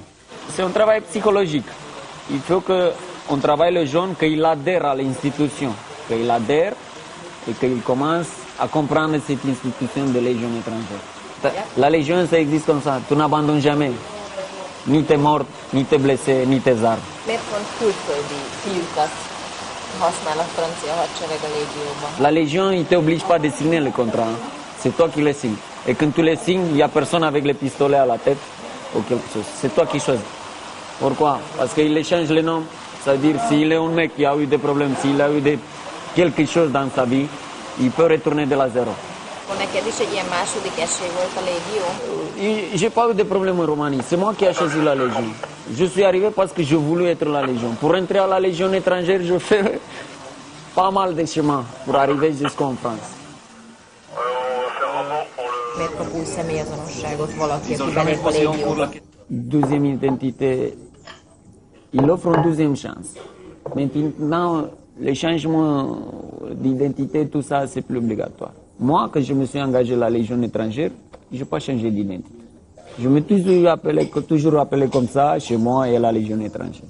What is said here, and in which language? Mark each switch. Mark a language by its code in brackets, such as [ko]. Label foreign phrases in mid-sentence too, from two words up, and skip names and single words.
[fr] C'est un travail psychologique. Il faut qu'on travaille le jeune, qu'il adhère à l'institution, qu'il adhère et qu'il commence à comprendre cette institution de Légion étrangère. La Légion, ça existe comme ça. Tu n'abandonnes jamais. Ni tes morts, ni tes blessés, ni tes armes. [hu] Miért pont külföldi fiúkat használ a francia hadsereg a légióban? [fr] La Légion, il ne t'oblige pas de signer le contrat. Hein. C'est toi qui le signes. Et quand tu le signes, il n'y a personne avec le pistolet à la tête ou quelque chose. C'est toi qui choisis. Pourquoi? Parce qu'il échange le nom. C'est-à-dire, s'il est un mec qui a eu des problèmes, s'il a eu quelque chose dans sa vie, il peut retourner de la zéro. [hu] Neked is egy ilyen második esély volt a légió? [fr] J'ai pas eu de problème en Roumanie. C'est moi qui ai choisi la Légion. Je suis arrivé parce que je voulais être la Légion. Pour entrer à la Légion étrangère, je fais pas mal de chemin pour arriver jusqu'en France. [hu] Miért kap új személyazonosságot valaki, aki belép a légióba? [fr] Deuxième identité, il offre une deuxième chance. Maintenant, les changements d'identité, tout ça, c'est plus obligatoire. Moi, quand je me suis engagé à la Légion étrangère, je n'ai pas changé d'identité. Je me suis toujours appelé comme ça, chez moi et à la Légion étrangère.